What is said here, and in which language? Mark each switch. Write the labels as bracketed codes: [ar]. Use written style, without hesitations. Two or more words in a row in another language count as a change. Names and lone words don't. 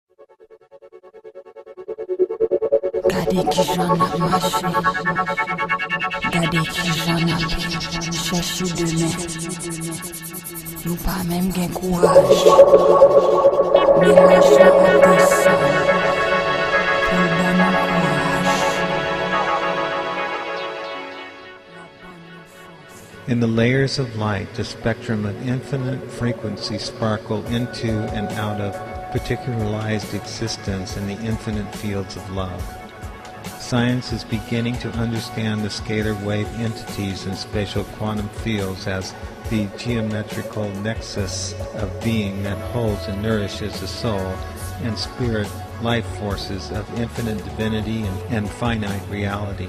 [ht] Gade ki jan ap mache, gade ki jan ap chèche demen. Nou pa mèm gen kouraj, men l'ajan ap desan pou l'ban nou kouraj. [en] In the layers of light, the spectrum of infinite frequencies sparkle into and out of particularized existence in the infinite fields of love. Science is beginning to understand the scalar wave entities and spatial quantum fields as the geometrical nexus of being that holds and nourishes the soul and spirit life forces of infinite divinity and finite reality.